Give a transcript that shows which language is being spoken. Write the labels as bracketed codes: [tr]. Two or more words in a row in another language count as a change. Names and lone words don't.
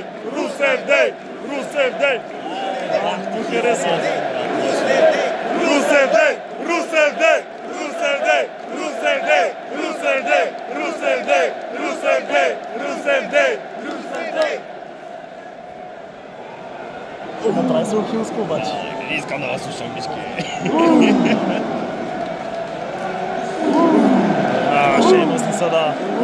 [en] Rusev Day! Rusev Day! [bg] Ти харесва. [en] Rusev Day! Rusev Day! Rusev Day! Rusev Day! Rusev Day! Rusev Day! Rusev Day! Rusev Day! Rusev Day! [bg] Направи се Охилско обаче. Искам да вас слушам, мишки. Шеймус ли са, да.